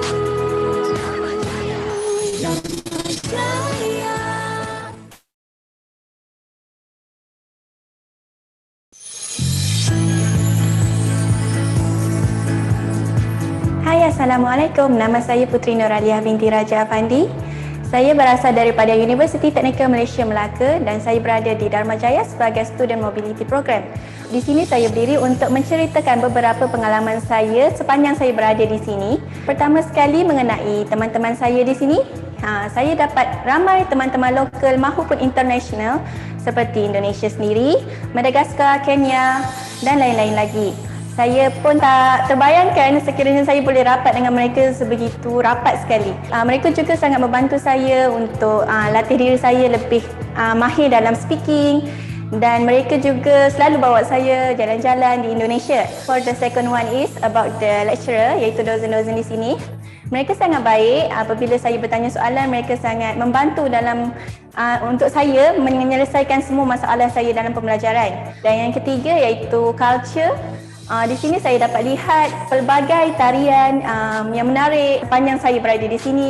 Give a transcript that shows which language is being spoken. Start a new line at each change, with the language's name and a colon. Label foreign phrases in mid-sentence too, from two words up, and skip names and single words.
Malay: Dharma Jaya. Hai, Assalamualaikum. Nama saya Putri Nuraliah binti Raja Afandi. Saya berasal daripada Universiti Teknikal Malaysia Melaka dan saya berada di Dharma Jaya sebagai
English: Student Mobility Program.
Malay: Di sini saya berdiri untuk menceritakan beberapa pengalaman saya sepanjang saya berada di sini. Pertama sekali mengenai teman-teman saya di sini. Saya dapat ramai teman-teman lokal maupun internasional seperti Indonesia sendiri, Madagaskar, Kenya dan lain-lain lagi. Saya pun tak terbayangkan sekiranya saya boleh rapat dengan mereka sebegitu rapat sekali. Mereka juga sangat membantu saya untuk latih diri saya lebih mahir dalam speaking dan mereka juga selalu bawa saya jalan-jalan di Indonesia.
English: For the second one is about the lecturer,
Malay: iaitu dosen-dosen di sini. Mereka sangat baik. Apabila saya bertanya soalan, mereka sangat membantu dalam untuk saya menyelesaikan semua masalah saya dalam pembelajaran. Dan yang ketiga iaitu culture. Di sini saya dapat lihat pelbagai tarian yang menarik sepanjang saya berada di sini.